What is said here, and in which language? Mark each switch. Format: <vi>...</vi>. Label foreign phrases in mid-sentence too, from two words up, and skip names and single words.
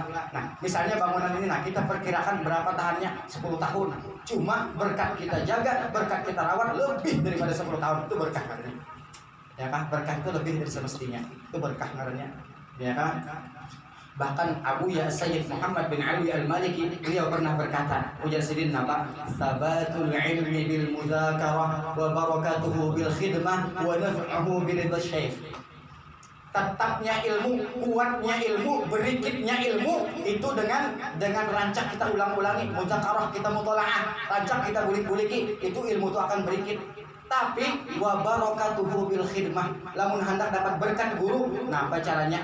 <bjn>Nah, misalnya bangunan ini, nah kita perkirakan berapa tahannya? 10 tahun. Cuma berkat kita jaga, berkat kita rawat lebih daripada 10 tahun itu berkah ngarannya. Ya kan? Berkah itu lebih dari semestinya. Itu berkah ngarannya. Ya kan? Bahkan Abu Ya Sayyid Muhammad bin Ali Al-Maliki beliau pernah berkata, ujar sidin napa?</bjn> <ar>ثبات العلم بالمذاكرة وبركته بالخدمة ونفعه بالشيخ.</ar> <bjn>Tetapnya ilmu, kuatnya ilmu, berikitnya ilmu itu dengan rancak kita ulang-ulangi, mudzakarah kita mutalaah, rancak kita bulik-buliki, itu ilmu itu akan berikit. Tapi</bjn> <ar>وبركته بالخدمة,</ar> <bjn>lamun hendak dapat berkat guru, nah apa caranya?</bjn>